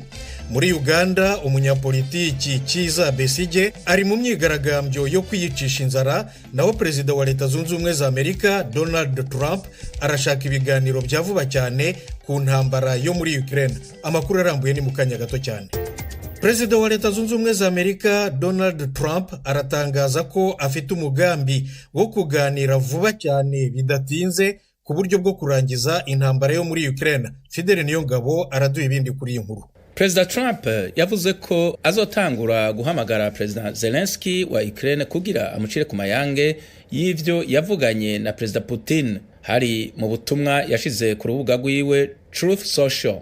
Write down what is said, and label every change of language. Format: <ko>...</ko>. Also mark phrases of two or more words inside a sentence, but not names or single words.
<rw>Muri Uganda, umunyapolitiki Kiza Besige ari mu myigaragambyo yo kwiyicisha inzara, naho Perezida wa Leta Zunze Ubumwe za Amerika Donald Trump arashaka ibiganiro bya vuba cyane ku ntambara yo muri Ukraine. Amakuru arambuye ni mukanya gato cyane. Perezida wa Leta Zunze Ubumwe za Amerika Donald Trump aratangaza ko afite umugambi wo kuganira vuba cyane bidatinze ku buryo bwo kurangiza intambara yo muri Ukraine. Fidel Niyongabo araduha ibindi kuri iyi nkuru.</rw> <rn>Perezida Trump yavuze ko azotangura guhamagara Perezida Zelensky wa Ukraine kugira amucire ku mayange y'ivyo yavuganye na Perezida Putin. Hari mu butumwa yashize ku rubuga rwiwe Truth Social.</rn>